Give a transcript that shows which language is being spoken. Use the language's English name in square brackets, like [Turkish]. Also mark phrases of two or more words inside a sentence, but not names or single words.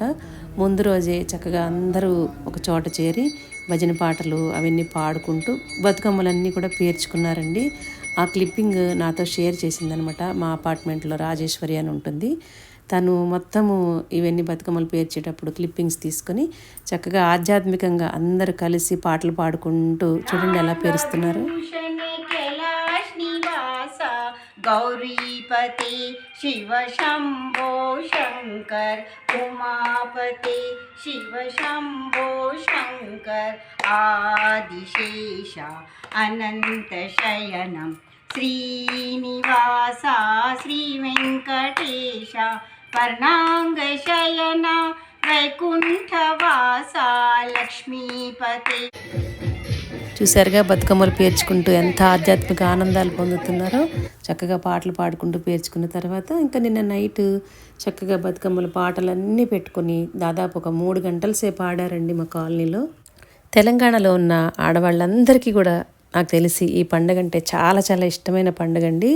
[Telugu] ముందు రోజే చక్కగా అందరూ ఒక చోట చేరి భజన పాటలు అవన్నీ పాడుకుంటూ బతుకమ్మలన్నీ కూడా పేర్చుకున్నారండి. ఆ క్లిప్పింగ్ నాతో షేర్ చేసిందనమాట. మా అపార్ట్మెంట్లో రాజేశ్వరి అని ఉంటుంది. తను మొత్తము ఇవన్నీ బతుకమ్మలు పేర్చేటప్పుడు క్లిప్పింగ్స్ తీసుకొని చక్కగా ఆధ్యాత్మికంగా అందరూ కలిసి పాటలు పాడుకుంటూ చూడండి ఎలా పేరుస్తున్నారు. [Sanskrit] गौरीपते शिव शंभो शंकर, उमापते शिव शंभो शंकर, आदिशेषा अनंत शयनं श्रीनिवासा श्रीवेंकटेशा, पर्णांग शयना वैकुंठवासा लक्ष्मीपते. [Telugu] చూసారుగా బతుకమ్మలు పేర్చుకుంటూ ఎంత ఆధ్యాత్మిక ఆనందాలు పొందుతున్నారో. చక్కగా పాటలు పాడుకుంటూ పేర్చుకున్న తర్వాత ఇంకా నిన్న నైట్ చక్కగా బతుకమ్మల పాటలన్నీ పెట్టుకొని దాదాపు ఒక 3 గంటల సేపు ఆడారండి మా కాలనీలో. తెలంగాణలో ఉన్న ఆడవాళ్ళందరికీ కూడా నాకు తెలిసి ఈ పండుగ అంటే చాలా చాలా ఇష్టమైన పండుగ అండి.